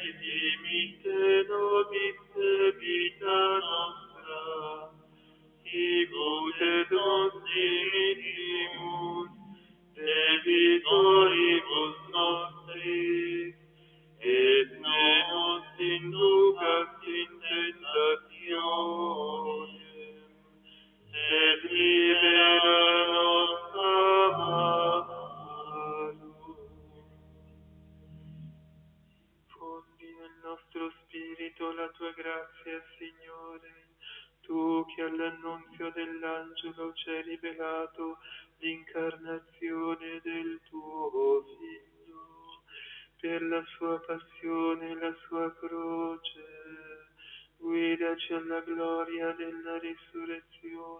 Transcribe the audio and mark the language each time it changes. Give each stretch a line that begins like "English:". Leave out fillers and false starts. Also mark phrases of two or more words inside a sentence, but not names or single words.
Latin: dimitte nobis debita nostra, sicut et nos dimittimus debitoribus nostris, et ne nos inducas in tentationem, sed libera nos a malo.
Italian: Fondi nel nostro spirito la tua grazia, Signore, tu che all'annunzio dell'angelo ci hai rivelato l'incarnazione del tuo Figlio, per la sua passione e la sua croce, guidaci alla gloria della risurrezione.